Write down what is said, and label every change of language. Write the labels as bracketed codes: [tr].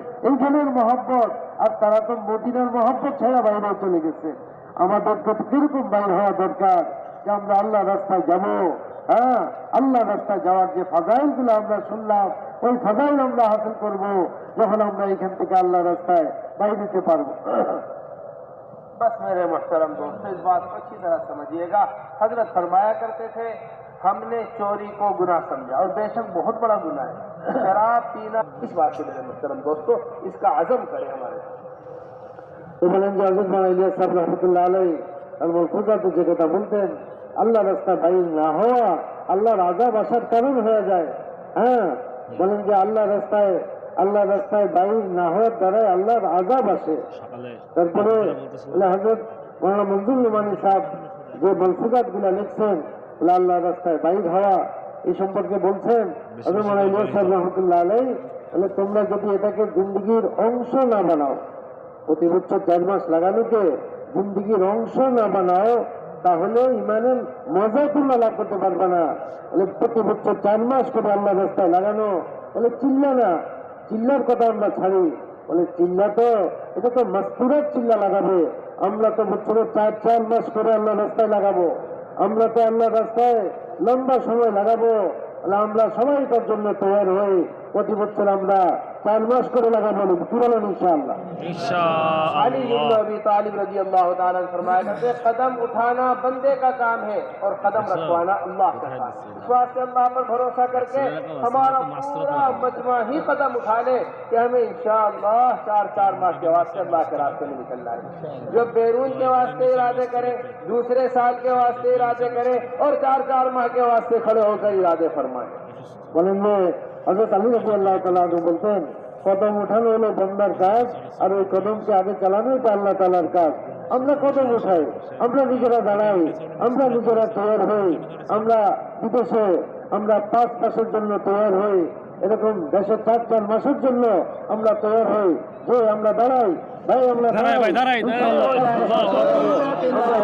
[bn] এইখানের মহব্বত, আর তারা তো মদিনার মহব্বত ছাড়া বাইরে চলে গেছে। আমাদের কিরকম বাইর হওয়া দরকার যে আমরা আল্লাহ রাস্তায় যাব। আল্লাহ রাস্তায় যাওয়ার যে ফাজাইল গুলো আমরা শুনলাম, ওই ফাজাইল আমরা হাসিল করব যখন আমরা এখান থেকে আল্লাহ রাস্তায় বাইরে দিতে পারবো। [hi] बस मेरे मुहतरम दोस्तों, इस बात को अच्छी तरह समझिएगा। हजरत फरमाया करते थे, हमने चोरी को गुनाह समझा और बेशक बहुत बड़ा गुनाह है शराब पीना। इस बात को मेरे मुहतरम दोस्तों इसका अज़म करें हमारे साथ। [bn] তো বলেন যে হযরত মাওলানা ইলিয়াস সাহেব রাহমাতুল্লাহ আলাইহি আল মালফুজাতে যে কথা বলতেন, আল্লাহ রাস্তা বাইর না হওয়া আল্লাহর আযাব আসার কারণ হয়ে যায়। হ্যাঁ, বলেন যে আল্লাহ রাস্তায় বাইর না হওয়ার দ্বারা আল্লাহর আযাব আসে। তারপরে হযরত মাওলানা মনজুর নোমানী সাহেব যে মালফুজাত গুলা লিখছেন আল্লাহ রাস্তায় বাইর হওয়া এই সম্পর্কে বলছেন, হযরত মাওলানা ইলিয়াস সাহেব রাহমাতুল্লাহ আলাইহি, তাহলে তোমরা যদি এটাকে জিন্দেগির অংশ না বানাও, প্রতি বছর 4 মাস লাগানোকে জিন্দেগির অংশ না বানাও, তাহলে ইমানের মজা তোমরা লাভ করতে পারবে না। বলে প্রতি বছর 4 মাস করে আল্লাহ রাস্তায় লাগানো, বলে চিল্লা না, চিল্লার কথা আমরা ছাড়ি। বলে চিল্লা তো এটা তো মাস্তুরাত চিল্লা লাগাবে, আমরা তো বছরে 4 মাস করে আল্লাহ রাস্তায় লাগাবো, আমরা তো আল্লাহ রাস্তায় লম্বা সময় লাগাবো। আমরা সবাই তার জন্য তৈরি হই, প্রতি বছর আমরা 4 মাস করে লাগাবো। কি বলেন ইনশাআল্লাহ? [hi] अली इब्न अबी तालिब रजी अल्लाह ताला अन्हु फरमाया करते, कदम उठाना बंदे का काम है और कदम रखवाना अल्लाह का काम है। इस बात से अल्लाह पर भरोसा करके हमारा पूरा मजमा ही कदम उठा ले कि हमें इंशाअल्लाह 4 माह के वास्ते अल्लाह के रास्ते में निकलना है। जो बैरून के वास्ते इरादे करे, दूसरे साल के वास्ते इरादे करे और 4 माह के वास्ते खड़े होकर इरादे फरमाए। [bn] বলেন যে হযরত আলী রাদিয়াল্লাহু তাআলা আনহু বলতেন, কদম উঠানো হলো বান্দার কাজ আর ওই কদমকে আগে চালানো এটা আল্লাহ তাআলার কাজ। আমরা কদম উঠাই, আমরা নিজেরা দাঁড়াই, আমরা নিজেরা তৈরি হই, আমরা বিদেশে আমরা 5 মাসের জন্য তৈরি হই, এরকম দেশে 4 মাসের জন্য আমরা তৈরি হই। যে আমরা দাঁড়াই ভাই, আমরা দাঁড়াই,